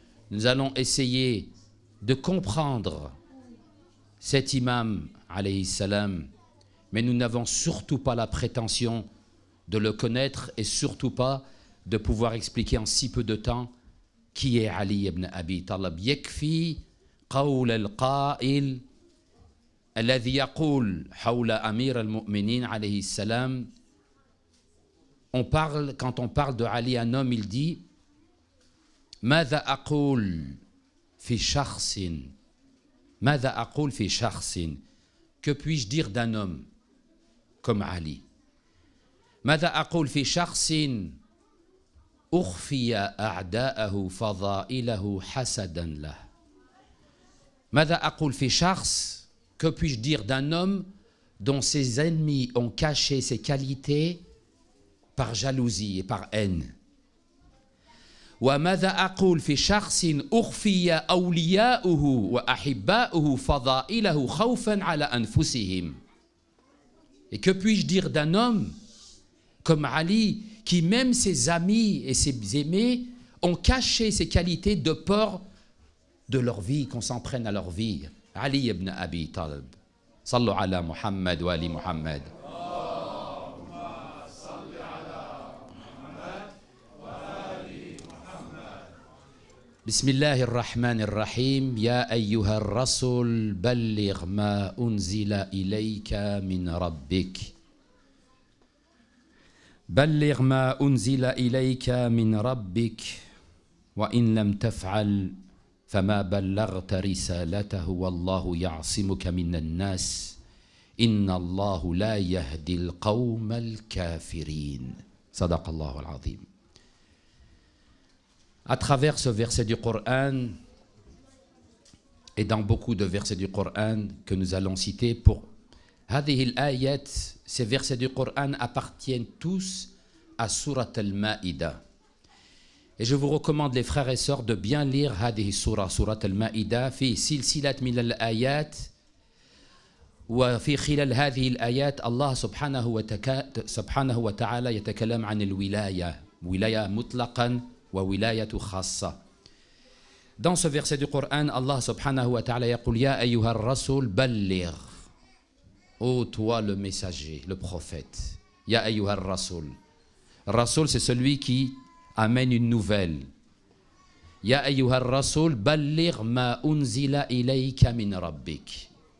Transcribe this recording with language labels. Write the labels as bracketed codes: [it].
[fr] Nous allons essayer de comprendre cet imam, alayhi salam, mais nous n'avons surtout pas la prétention de le connaître et surtout pas de pouvoir expliquer en si peu de temps qui est Ali ibn Abi Talib. [ar] Yakfi قول القائل الذي يقول حول أمير المؤمنين عليه السلام. [fr] Quand on parle de Ali, un homme, il dit [ar] ماذا أقول في شخص ماذا أقول في شخص. [fr] Que puis-je dire d'un homme comme Ali? [ar] ماذا أقول في شخص أخفي أعداءه فضائله حسدا له. ماذا أقول في شخص. [fr] Que puis-je dire d'un homme dont ses ennemis ont caché ses qualités par jalousie et par haine. [ar] وماذا أقول في شخص أخفي أولياؤه وأحباؤه فضائله خوفا على أنفسهم. [fr] Et que puis-je dire d'un homme comme Ali qui même ses amis et ses aimés ont caché ses qualités de peur de leur vie, qu'on s'en prenne à leur vie. [ar] Ali ibn Abi Talib. Sallu ala Muhammad wa ali Muhammad. بسم الله الرحمن الرحيم. يا أيها الرسول بلغ ما أنزل إليك من ربك. بلغ ما أنزل إليك من ربك وإن لم تفعل فما بلغت رسالته والله يعصمك من الناس إن الله لا يهدي القوم الكافرين. صدق الله العظيم. [fr] À travers ce verset du Coran et dans beaucoup de versets du Coran que nous allons citer, pour [ar] هذه الآيات, [fr] ces versets du Coran appartiennent tous à Surat al-Ma'idah. Et je vous recommande, les frères et sœurs, de bien lire [ar] هذه السورة, سورة المائدة, في سلسلة من الآيات. وفي خلال هذه الآيات الله سبحانه وتعالى يتكلم عن الولاية, ولاية مطلقا وولاية خاصة. [fr] Dans ce verset du Coran, Allah subhanahu wa ta'ala [ar] يقول يا أيها الرسول بلغ. [fr] Ô toi le messager, le prophète. [ar] يا أيها الرسول. [fr] Rasoul, c'est celui qui amène une nouvelle. [ar] Ya ayyuha ar-rasoul, balligh ma unzila ilayka min rabbik.